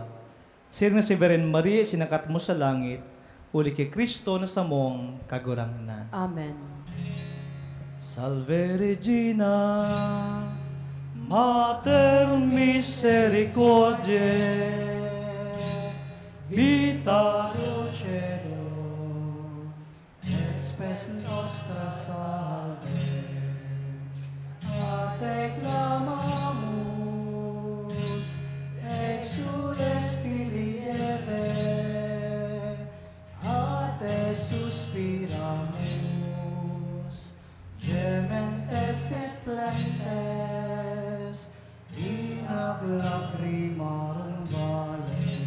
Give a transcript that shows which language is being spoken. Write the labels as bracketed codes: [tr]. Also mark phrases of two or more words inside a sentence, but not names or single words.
[bik] Sir na si Beren Maria, sinakat mo sa langit, uli kay Kristo na sa mong kagurangnan. [la] Amen. Salve Regina, Mater Misericordiae, Vita Dulcedo, et spes nostra salve, a te clamamus, exules filii Eve, a te suspiramus, gementes et flentes, in ac lacrimarum vale.